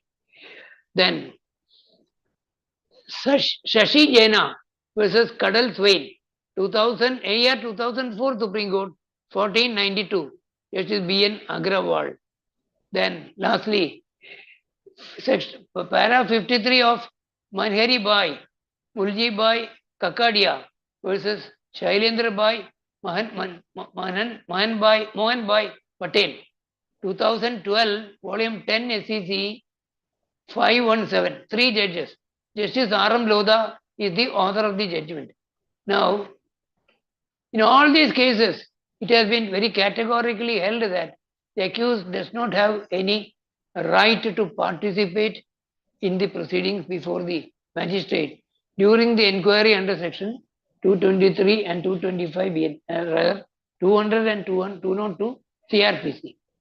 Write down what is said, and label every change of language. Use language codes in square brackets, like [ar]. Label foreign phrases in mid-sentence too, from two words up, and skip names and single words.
[en] Then Shashi Jaina versus Kadal Swain, 2000, AR 2004 Supreme Court, 1492. Justice B.N. Agrawal. Then lastly, para 53 of Manhari Bai, Mulji Bai Kakadia versus Shailendra Bai Mohan Bai Patel, 2012, volume 10 SEC 517, 3 judges. Justice R.M. Lodha is the author of the judgment. Now, in all these cases, it has been very categorically held that the accused does not have any right to participate in the proceedings before the magistrate during the inquiry under section 223 and 225 rather 200 and 202 CRPC.